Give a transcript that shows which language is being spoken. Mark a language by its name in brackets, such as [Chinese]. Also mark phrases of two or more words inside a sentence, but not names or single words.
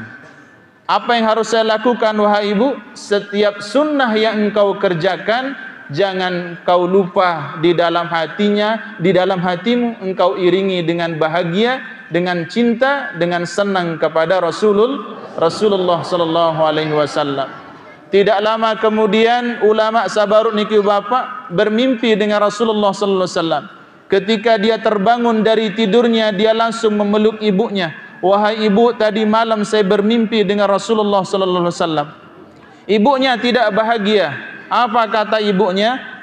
[Indonesian] Apa yang harus saya lakukan wahai ibu? Setiap sunnah yang engkau kerjakan, jangan kau lupa di dalam hatinya, di dalam hatimu engkau iringi dengan bahagia, dengan cinta, dengan senang kepada Rasulullah [Arabic] صلى الله عليه وسلم. [Indonesian] Tidak lama kemudian ulama sabarut niki bapak bermimpi dengan Rasulullah [Arabic] صلى الله عليه وسلم. [Indonesian] Ketika dia terbangun dari tidurnya, dia langsung memeluk ibunya. Wahai ibu, tadi malam saya bermimpi dengan Rasulullah [Arabic] صلى الله عليه وسلم. [Indonesian] Ibunya tidak bahagia. Apa kata ibunya?